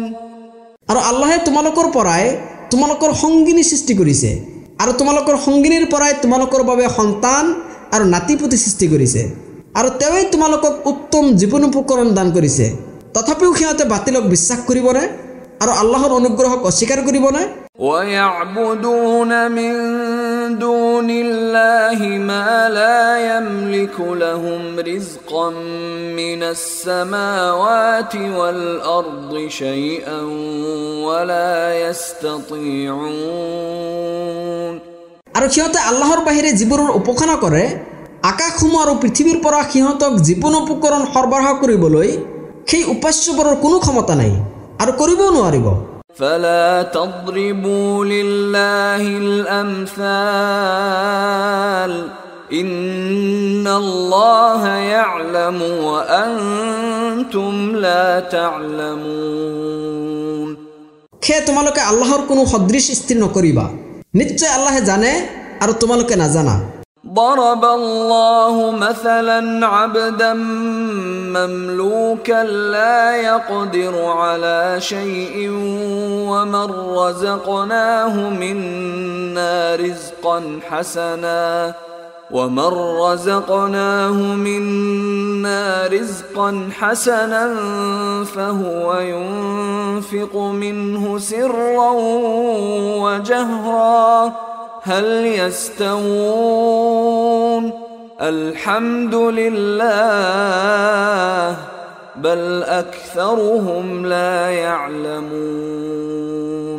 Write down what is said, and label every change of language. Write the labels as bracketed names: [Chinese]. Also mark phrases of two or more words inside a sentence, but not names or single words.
[Assamese] আৰু আল্লাহে তোমালোকৰ পৰাই তোমালোকৰ সংগিনী সৃষ্টি কৰিছে আৰু তোমালোকৰ সংগিনীৰ পৰাই তোমালোকৰ বাবে সন্তান আৰু নাতিপুতি সৃষ্টি কৰিছে আৰু তেওঁই তোমালোকক উত্তম জীৱন উপকৰণ দান কৰিছে তথাপিও সিহঁতে বাতিলক বিশ্বাস কৰিবনে আৰু আল্লাহৰ অনুগ্ৰহক অস্বীকাৰ কৰিবনে [Arabic] ويعبدون من دون الله ما لا يملك لهم رزقا من السماوات والأرض شيئا ولا يستطيعون [Assamese] আৰু সিহঁতে আল্লাহৰ বাহিৰে যিবোৰৰ উপাসনা কৰে আকাশসমূহ আৰু পৃথিৱীৰ পৰা সিহঁতক জীৱন উপকৰণ সৰবৰাহ কৰিবলৈ সেই উপাস্যবোৰৰ কোনো ক্ষমতা নাই আৰু কৰিবও নোৱাৰিব [Arabic] فلا تضربوا لله الأمثال إن الله يعلم وأنتم لا تعلمون [Assamese] খে তোমালোকে আল্লাহৰ কোনো সদৃশ স্থিৰ নকৰিবা নিশ্চয় আল্লাহে জানে আৰু তোমালোকে নাজানা [Arabic] ضرب الله مثلا عبدا مملوكا لا يقدر على شيء ومن رزقناه منا رزقا حسنا فهو ينفق منه سرا وجهرا هل يستوون الحمد لله بل أكثرهم لا يعلمون